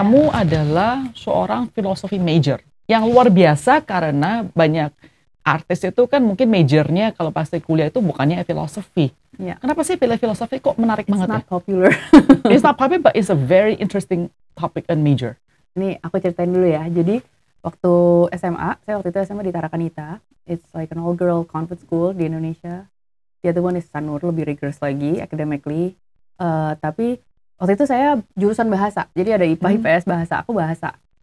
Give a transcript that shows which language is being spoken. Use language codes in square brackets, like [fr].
[id] kamu adalah seorang filosofi major yang luar biasa karena banyak artis itu kan mungkin majornya kalau pasti kuliah itu bukannya filosofi. Ya. Kenapa sih pilih filosofi? Kok menarik [en] It's [id] banget [en] not popular. [id] ya? [en] It's not popular, but it's a very interesting topic and major. [id] Ini aku ceritain dulu ya. Jadi waktu SMA, saya waktu itu SMA di Tarakanita. [en] It's like an all girl convent school [id] di Indonesia. [en] The other one is Sanur, [id] lebih [en] rigorous lagi academically. [id] Tapi waktu itu saya jurusan bahasa. Jadi ada IPA, IPS, bahasa. Aku bahasa.